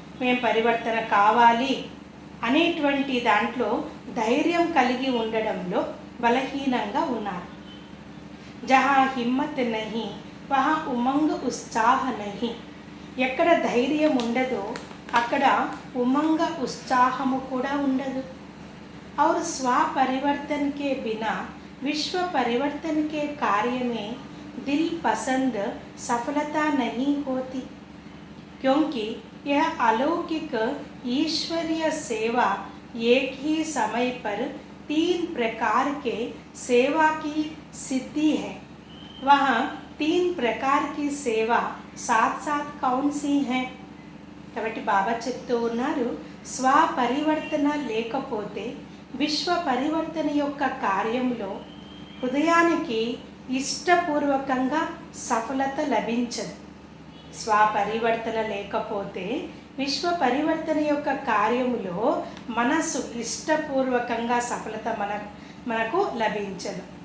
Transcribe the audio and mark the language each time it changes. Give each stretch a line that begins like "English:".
Telugu: మేము పరివర్తన కావాలి అనేటువంటి దాంట్లో ధైర్యం కలిగి ఉండడంలో బలహీనంగా ఉన్నారు.
Hindi: జహా హిమ్మత్ నహీ వహా ఉమంగ్ ఉత్సాహ నహీ.
Telugu: ఎక్కడ ధైర్యం ఉండదో అక్కడ ఉమంగ ఉత్సాహము కూడా ఉండదు.
Hindi: और स्व परिवर्तन के बिना विश्व परिवर्तन के कार्य में दिल पसंद सफलता नहीं होती, क्योंकि यह अलौकिक ईश्वरीय सेवा एक ही समय पर 3 प्रकार के सेवा की सिद्धि है. वहाँ 3 प्रकार की सेवा साथ साथ कौन सी हैं?
Telugu: కాబట్టి బాబా చెప్తూ ఉన్నారు, స్వపరివర్తన లేకపోతే విశ్వ పరివర్తన యొక్క కార్యంలో హృదయానికి ఇష్టపూర్వకంగా సఫలత లభించదు. స్వపరివర్తన లేకపోతే విశ్వ పరివర్తన యొక్క కార్యములో మనసు ఇష్టపూర్వకంగా సఫలత మనకు లభించదు.